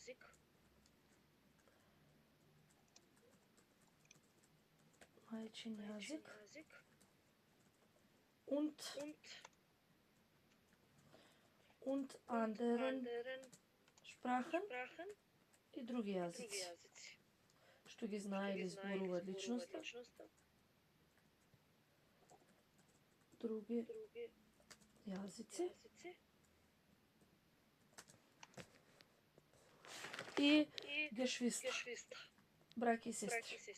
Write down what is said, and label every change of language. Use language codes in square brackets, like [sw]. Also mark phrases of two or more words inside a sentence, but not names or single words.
[mk] Мајчин јазик. [de] Und anderen Sprachen [mk] и други јазици. Што ги знае или зборува личноста. Други јазици. И Geschwister, браќа и сестри.